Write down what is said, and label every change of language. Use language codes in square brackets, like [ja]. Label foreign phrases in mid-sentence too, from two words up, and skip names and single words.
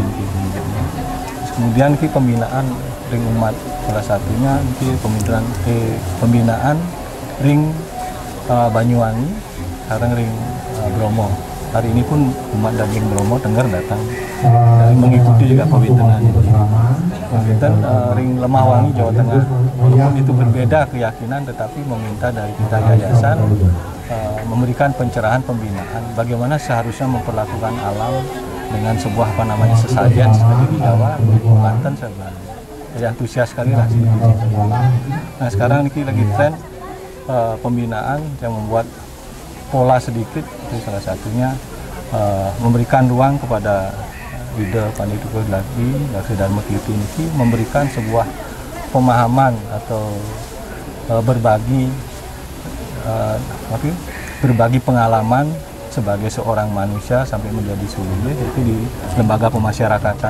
[id] Kemudian pembinaan ring umat, salah satunya pembinaan ring Banyuwangi, sekarang ring Bromo. Hari ini pun umat dan ring Bromo Tengger datang mengikuti juga pawintenan ini. Pawinten ring Lemahwangi Jawa Tengah, walaupun itu berbeda keyakinan, tetapi meminta dari kita yayasan memberikan pencerahan pembinaan bagaimana seharusnya memperlakukan alam dengan sebuah sesajen seperti di Jawa, di Banten sebenarnya. Jadi antusias sekali lah. Nah sekarang ini lagi tren pembinaan yang membuat pola sedikit, itu salah satunya memberikan ruang kepada leader Pandituko Daksi Dharma Kirti ini memberikan sebuah pemahaman atau berbagi pengalaman sebagai seorang manusia sampai menjadi sulingge, itu di lembaga pemasyarakatan.